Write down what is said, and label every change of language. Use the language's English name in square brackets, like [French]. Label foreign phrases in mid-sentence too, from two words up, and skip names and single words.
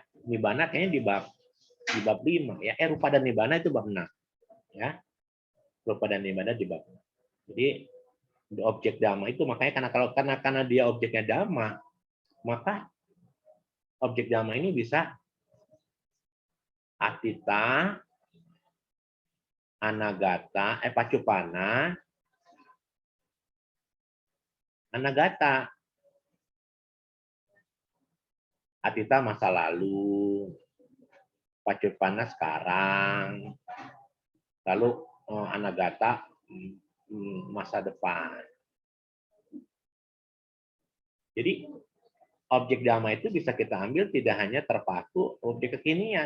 [Indonesian] Nibbana kayaknya di bab 5 ya. Rupa dan nibbana itu bab 6. Ya. Rupa dan nibbana di bab 6. Jadi objek dhamma itu makanya karena dia objeknya dhamma, maka objek dhamma ini bisa [Pali] atita, anagata, pacupana, anagata. [Indonesian] Atita masa lalu, pacupana sekarang, lalu anagata masa depan. Jadi objek dhamma itu bisa kita ambil tidak hanya terpaku objek kekinian.